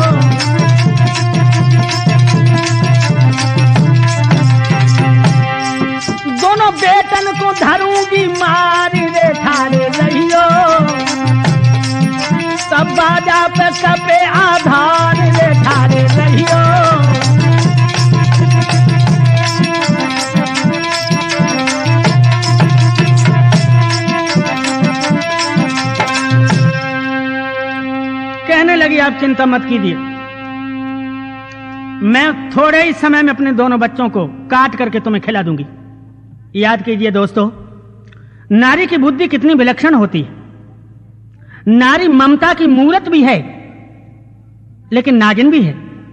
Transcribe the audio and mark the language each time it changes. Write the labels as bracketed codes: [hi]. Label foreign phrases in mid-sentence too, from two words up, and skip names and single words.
[bra] दोनों बेटन को धरूंगी मार रे, ठाड़े रहियो, सब बाजा पे सबे आधार रे, ठाड़े रहियो। [hi] कहने लगी आप चिंता मत कीजिए, मैं थोड़े ही समय में अपने दोनों बच्चों को काट करके तुम्हें खिला दूंगी। याद कीजिए दोस्तों, नारी की बुद्धि कितनी विलक्षण होती है। नारी ममता की मूरत भी है लेकिन नागिन भी है।